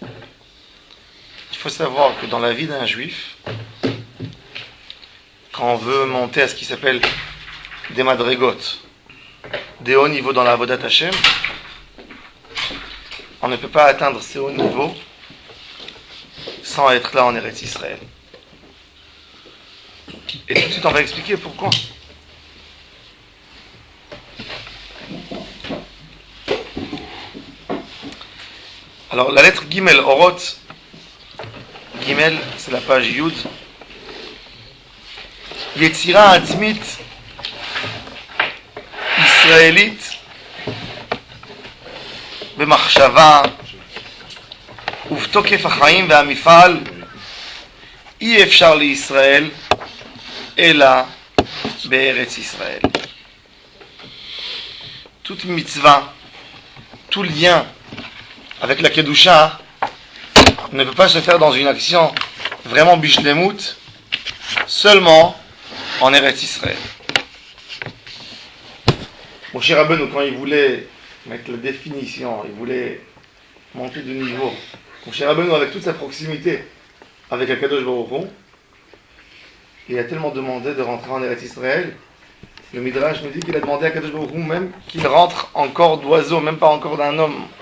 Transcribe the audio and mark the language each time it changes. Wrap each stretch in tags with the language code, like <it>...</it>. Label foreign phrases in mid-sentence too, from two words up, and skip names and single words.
<fr>Il faut savoir que dans la vie d'un juif, quand on veut monter à ce qui s'appelle des madrigot, des hauts niveaux dans la</fr> <he>עבודת השם,</he> <fr>on ne peut pas atteindre ces hauts niveaux sans être là en Eretz Israël. Et tout de suite on va expliquer pourquoi. Alors la lettre Gimel, Oroth, Gimel c'est la page Yud.</fr> <he>יצירה עצמית Israélite במחשבה ובתוקף החיים והמפעל אי אפשר לישראל אלא בארץ ישראל.</he> <fr>Toute mitzvah, tout lien avec la Kedusha ne peut pas se faire dans une action vraiment bishlemut seulement en Eretz Israël. Moshe Rabbeinu, quand il voulait mettre la définition, il voulait monter de niveau, Moshe Rabbeinu, avec toute sa proximité avec Akadosh Baruch Hu, il a tellement demandé de rentrer en Eretz Israël, le Midrash nous dit qu'il a demandé à Akadosh Baruch Hu même qu'il rentre en corps d'oiseau, même pas en corps d'un homme.</fr>